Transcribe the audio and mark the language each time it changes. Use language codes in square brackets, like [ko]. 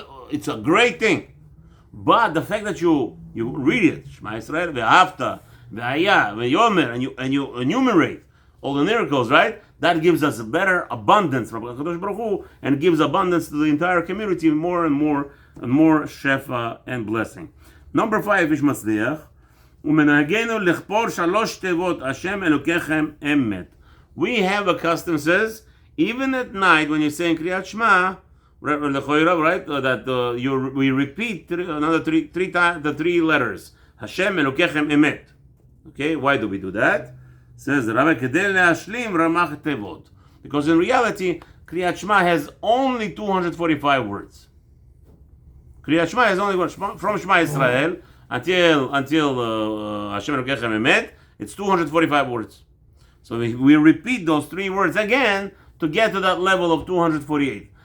[en] It's a great thing. But the fact that you read it, Shema Yisrael, Ve'ahavta, Ve'aya, Ve'yomer, and you enumerate all the miracles, right? That gives us a better abundance from HaKadosh Baruch Hu, and gives abundance to the entire community, more and more shefa and blessing. Number 5 is Matzliach. [he] ומנהגנו לכפור 3 תיבות השם אלוקיכם אמת. [en] We have a custom, says, even at night when you're saying Kriyat Shema, right, that we repeat another three times the 3 letters. Hashem [he] אלוקיכם אמת. [en] Okay, why do we do that? Says the Rabbi, [he] כדי להשלים רמ"ח תיבות. [en] Because in reality, Kriyat Shema has only 245 words. Kriyat Shema has only from Shema Yisrael until Hashem Elokeichem Emet, it's 245 words. So we repeat those 3 words again to get to that level of 248.